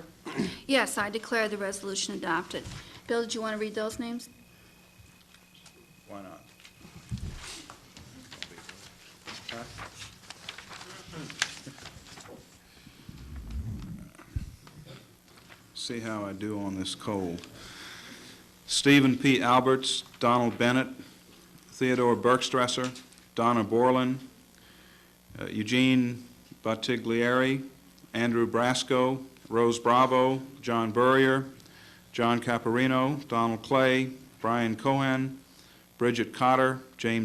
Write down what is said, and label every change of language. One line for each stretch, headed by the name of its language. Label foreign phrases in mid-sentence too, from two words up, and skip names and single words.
English: Yes, I declare the resolution adopted. Bill, did you want to read those names? Why not? See how I do on this cold. Stephen P. Alberts, Donald Bennett, Theodore Bergstresser, Donna Borland, Eugene Bottiglieri, Andrew Brasco, Rose Bravo, John Burrier, John Caparino, Donald Clay, Brian Cohen, Bridget Cotter, James